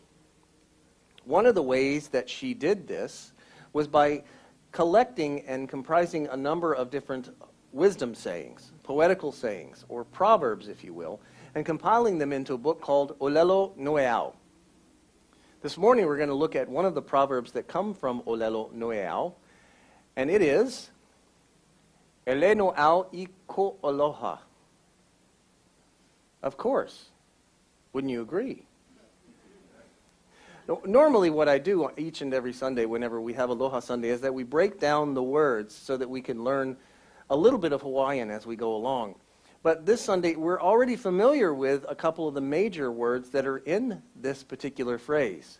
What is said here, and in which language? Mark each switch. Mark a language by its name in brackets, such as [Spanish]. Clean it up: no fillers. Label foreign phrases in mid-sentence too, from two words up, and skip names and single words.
[English] One of the ways that she did this was by collecting and comprising a number of different wisdom sayings, poetical sayings, or proverbs, if you will, and compiling them into a book called Olelo Noeau. This morning we're going to look at one of the proverbs that come from Olelo Noeau, and it is, [Hawaiian] Ele no'au I ko aloha. [English] Of course. Wouldn't you agree? Normally what I do each and every Sunday whenever we have Aloha Sunday is that we break down the words so that we can learn a little bit of Hawaiian as we go along. But this Sunday we're already familiar with a couple of the major words that are in this particular phrase.